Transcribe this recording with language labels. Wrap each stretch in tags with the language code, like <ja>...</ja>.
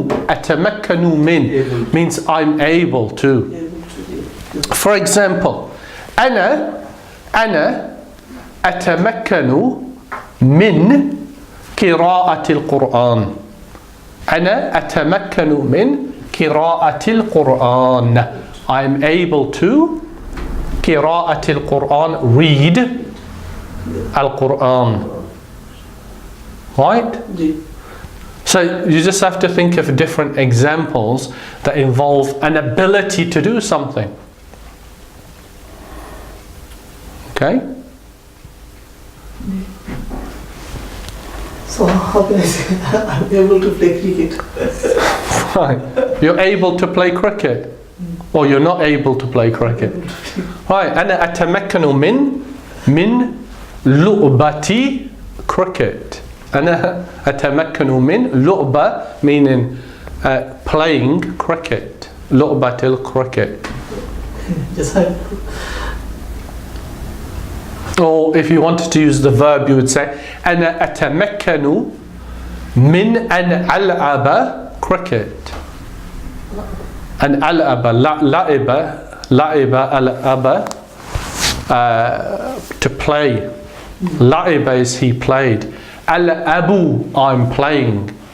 <ar>أتمكن من</ar> <en>means I'm able to. For example,</en> <ar>أنا أتمكن من قراءة القرآن. أنا أتمكن من قراءة القرآن.</ar> <en>I'm able to</en> <ar>قراءة القرآن,</ar> <en>read القرآن. Right? So you just have to think of different examples that involve an ability to do something. Okay? So how can I say I'm able to play cricket? Right. You're able to play cricket. Or you're not able to play cricket. Right.</en> <ar>أنا أتمكن من لعبة cricket. أنا أتمكن من لعبة</ar> <en>meaning playing cricket.</en> <ar>لعبة الcricket.</ar> <en>Just Or if you wanted to use the verb, you would say</en> <ar>أنا أتمكن من أن ألعب</ar> <en>cricket.</en> <ar>أن ألعب لعب ألعب to play.</ar> <en>لعب is he played. ألعب I'm playing.</en>